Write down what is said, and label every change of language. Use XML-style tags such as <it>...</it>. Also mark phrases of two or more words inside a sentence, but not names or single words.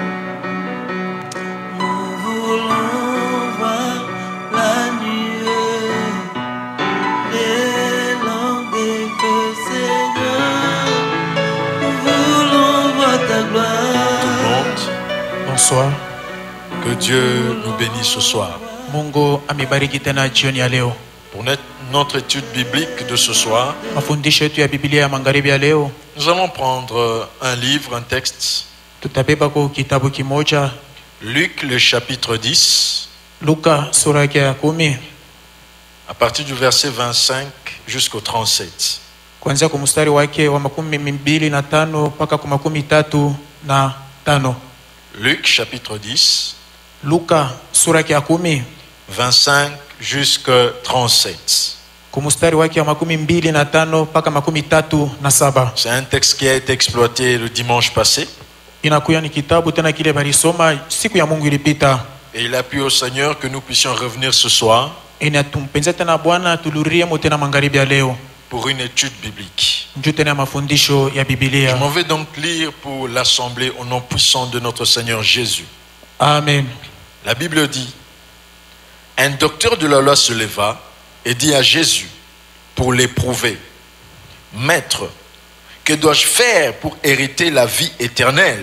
<fr>Nous voulons voir la nuée, l'élan des feux, Seigneur. Nous voulons voir ta gloire. Bonsoir. Que Dieu nous bénisse ce soir.</fr> <sw>Mungu amebariki tena jioni ya leo.</sw> <fr>Pour notre étude biblique de ce soir,</fr> <sw>Mafundisho yetu ya Biblia ya magharibi ya leo,</sw> <fr>nous allons prendre un livre, un texte.</fr> <sw>tutabeba kwa kitabu kimoja,</sw> <fr>Luc, le chapitre 10,</fr> <sw>Luka sura yake ya 10,</sw> <fr>à partir du verset 25 jusqu'au 37.</fr> <sw>kuanzia kwa mstari wake wa 25 mpaka kwa 35.</sw> <fr>Luc, chapitre 10,</fr> <sw>Luka sura yake ya 10,</sw> <fr>25 jusqu'à 37.</fr> <sw>kwa mstari wake wa 25 mpaka 37.</sw> <fr>C'est un texte qui a été exploité le dimanche passé.</fr> <sw>Inakuya ni kitabu tena kile balisoma siku ya Mungu ilipita.</sw> <fr>Et il a plu au Seigneur que nous puissions revenir ce soir</fr> <sw>Inatumpenza tena Bwana tulurie mo tena magharibi ya leo,</sw> <fr>pour une étude biblique.</fr> <sw>njoo tena mafundisho ya</sw> <fr>Je</fr> <sw>Biblia.</sw> <fr>m'en vais donc lire pour l'assemblée au nom puissant de notre Seigneur Jésus. Amen. La Bible dit, un docteur de la loi se leva et dit à Jésus pour l'éprouver, Maître, que dois-je faire pour hériter la vie éternelle?</fr>